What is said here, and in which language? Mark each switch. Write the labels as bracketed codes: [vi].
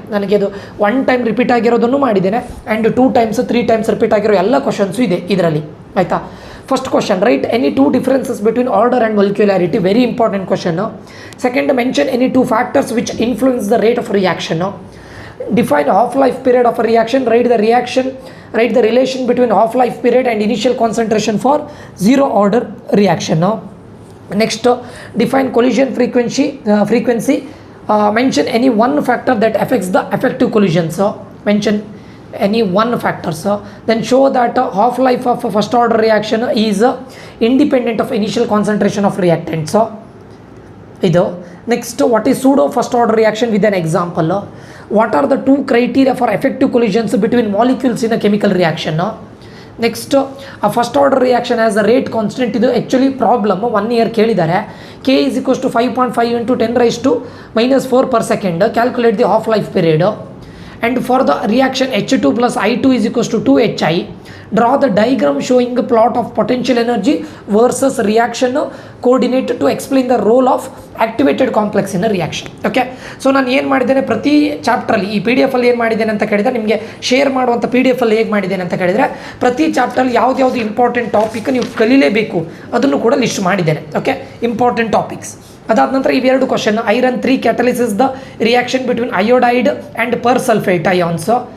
[kn] ನನಗೆ ಅದು 1 time repeat ಆಗಿರೋದನ್ನು ಮಾಡಿದ್ದೇನೆ ಆ್ಯಂಡ್ 2 times 3 times ರಿಪೀಟ್ ಆಗಿರೋ ಎಲ್ಲ ಕ್ವಶನ್ಸು ಇದೆ ಇದರಲ್ಲಿ. ಆಯಿತಾ? [en] First question, write any 2 differences between order and molecularity, very important question. Second, mention any 2 factors which influence the rate of reaction. Define half-life period of a reaction. Write the relation between half-life period and initial concentration for zero order reaction. Next, define collision frequency. Mention any one factor that affects the effective collisions. Mention any one factor. Then show that half-life of a first order reaction is independent of initial concentration of reactants. ಇದು. Next, what is pseudo first order reaction with an example. What are the 2 criteria for effective collisions between molecules in a chemical reaction. Next, a first order reaction has a rate constant. [kn] ಇದು actually problem 1 year ಕೇಳಿದ್ದಾರೆ. [en] K is equals to 5.5 into 10 raised to -4 per second. Calculate the half life period. And for the reaction H2 plus I2 is equals to 2HI. Draw the diagram showing a plot of potential energy versus reaction coordinate to explain the role of activated complex in a reaction. [kn] Okay, so ನಾನು ಏನು ಮಾಡಿದ್ದೇನೆ ಪ್ರತಿ ಚಾಪ್ಟ್ರಲ್ಲಿ ಈ PDF ಅಲ್ಲಿ ಏನು ಮಾಡಿದ್ದೇನೆ ಅಂತ ಕೇಳಿದರೆ, ನಿಮಗೆ ಶೇರ್ ಮಾಡುವಂಥ PDF ಅಲ್ಲಿ ಹೇಗೆ ಮಾಡಿದ್ದೇನೆ ಅಂತ ಕೇಳಿದರೆ, ಪ್ರತಿ ಚಾಪ್ಟ್ರಲ್ಲಿ ಯಾವ್ದು ಇಂಪಾರ್ಟೆಂಟ್ ಟಾಪಿಕ್ ನೀವು ಕಲೀಲೇಬೇಕು ಅದನ್ನು ಕೂಡ ಲಿಸ್ಟ್ ಮಾಡಿದ್ದೇನೆ. [en] Okay, important topics. [kn] ಅದಾದ ನಂತರ ಇವೆರಡು [en] Question, iron 3 catalysis the reaction between iodide and persulphate ions.